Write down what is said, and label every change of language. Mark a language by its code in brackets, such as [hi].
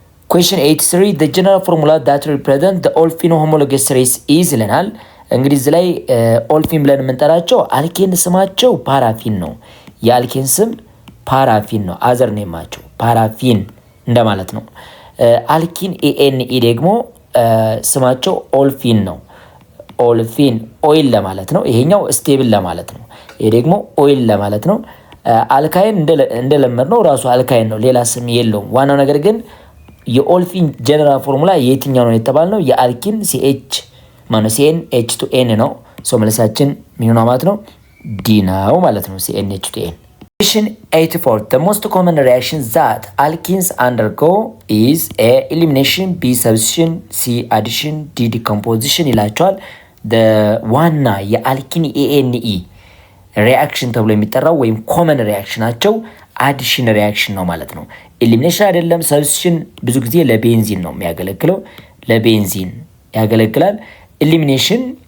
[en] Question 83 the general formula that represent the olefin homologous race is [am] ይለናል። እንግዲህ እዚህ ላይ ኦልፊን ብለን የምንጠራቸው አልኬን ስማቸው ፓራፊን ነው። የአልኬን ስም ፓራፊን ነው። አዘር ኔማቸው ፓራፊን እንደማለት ነው። አልኪን ኤንኢ ደግሞ ስማቸው ኦልፊን ነው። ኦልፊን ኦይል ለማለት ነው። ይሄኛው ስቴብል ለማለት ነው። ይሄ ደግሞ ኦይል ለማለት ነው። አልካይን እንደለመድነው ራሱ አልካይን ነው፣ ሌላ ስም የለውም። ዋናው ነገር ግን የኦልፊን ጀነራል ፎርሙላ የትኛው ነው የተባልነው? የአልኪን CnH2n ነው። ሶ መልሳችን ምን ነው ማለት ነው? ዲ ነው ማለት ነው። [en] CnH2n። Question 84 The most common reaction that alkenes undergo is A. elimination, B. substitution, C. addition, D. [am] decomposition ይላቸዋል። ዋና የአልኪን ANE ሪያክሽን ተብሎ የሚጠራው ወይም ኮመን ሪያክሽናቸው አዲሽን ሪያክሽን ነው ማለት ነው። ኤሊሚኔሽን አይደለም። ሰብስቲሽን ብዙ ጊዜ ለቤንዚን ነው የሚያገለግለው፣ ለቤንዚን ያገለግላል። ኤሊሚኔሽን